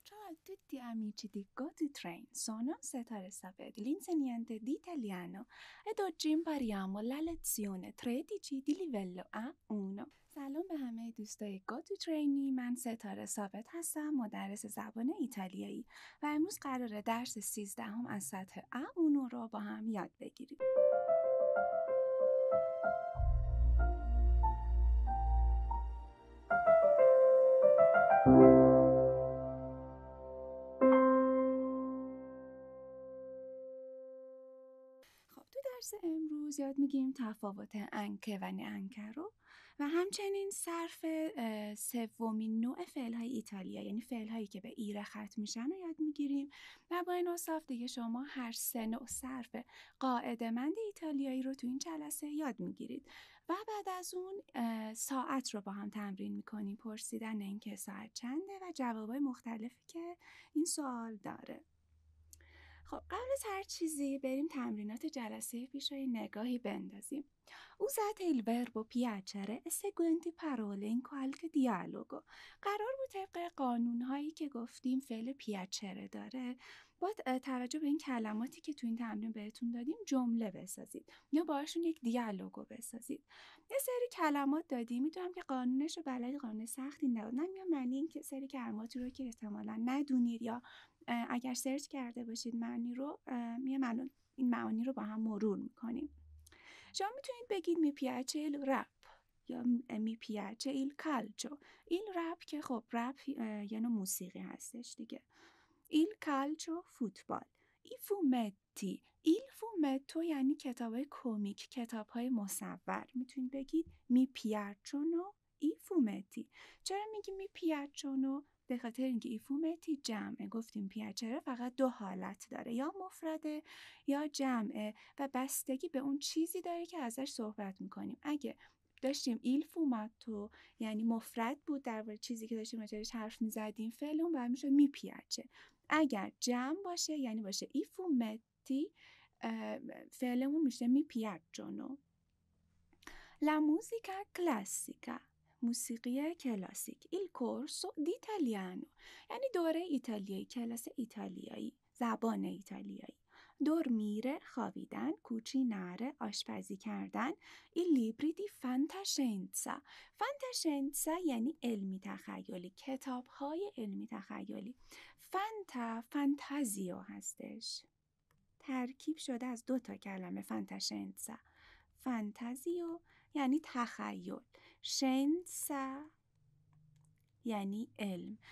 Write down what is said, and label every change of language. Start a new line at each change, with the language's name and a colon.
Italian: a tutti amici di GoToTrain, sono Setare Saved, l'insegnante di italiano ed oggi impariamo la lezione 13 di livello A1.
Persian: سلام به همه دوستای GoToTrainی، من ستاره ثابت هستم، مدرس زبان ایتالیایی و امروز قراره درس 13 از سطح A1 رو با هم یاد بگیریم. خب تو درس امروز یاد میگیریم تفاوت انکه و نه رو و همچنین صرف سومین نوع فعل‌های ایتالیا، یعنی فعل‌هایی که به ایره ختم میشن رو یاد میگیریم و با این اوصاف دیگه شما هر سه نوع صرف قاعده‌مند ایتالیایی رو تو این جلسه یاد میگیرید و بعد از اون ساعت رو با هم تمرین میکنیم، پرسیدن اینکه ساعت چنده و جوابای مختلفی که این سوال داره. خب قبل از هر چیزی بریم تمرینات جلسه پیش رو نگاهی بندازیم.
Italian: Usate il verbo piacere e seguenti parole in qualche dialogo.
Persian: قرار بود طبق قانونهایی که گفتیم فعل پیاچره داره با توجه به این کلماتی که تو این تمرین بهتون دادیم جمله بسازید یا باشون یک دیالوگو بسازید. یه سری کلمات دادیم، میدونم که قانونش رو بلدی، قانون سختی نداد، نمیام معنی این که سری کلماتی رو که احتمالاً ندونید یا اگر سرچ کرده باشید معنی رو این معانی رو با هم مرور میکنیم. شما میتونید بگید می
Italian: piace il rap
Persian: یا می
Italian: piace il calcio.
Persian: il rap که خب رپ یه نوع موسیقی هستش دیگه. il calcio فوتبال.
Italian: i fumetti.
Persian: il fumetto یعنی کتابای کمیک، کتابهای مصور. میتونید بگید می
Italian: piacciono i fumetti.
Persian: چرا میگیم می piacciono؟ به خاطر اینکه ای فومتی جمعه، گفتیم پیاچره فقط دو حالت داره، یا مفرده یا جمعه و بستگی به اون چیزی داره که ازش صحبت میکنیم. اگه داشتیم ایل فوماتو یعنی مفرد بود درباره چیزی که داشتیم راجعش حرف میزدیم، فعل اون بعد میشه می پیاچه. اگر جمع باشه یعنی باشه ای فومتی، فعلمون میشه می پیاچونو.
Italian: La musica classica،
Persian: موسیقی کلاسیک.
Italian: Il corso d'italiano
Persian: یعنی دوره ایتالیایی، کلاس ایتالیایی، زبان ایتالیایی. dormire خوابیدن، cucinare آشپزی کردن.
Italian: I libri di fantascienza.
Persian: fantascienza یعنی علمی تخیلی، کتاب‌های علمی تخیلی. فانتازیو هستش، ترکیب شده از دو تا کلمه fantascienza. فانتازیو یعنی تخیل، شنسا یعنی علم.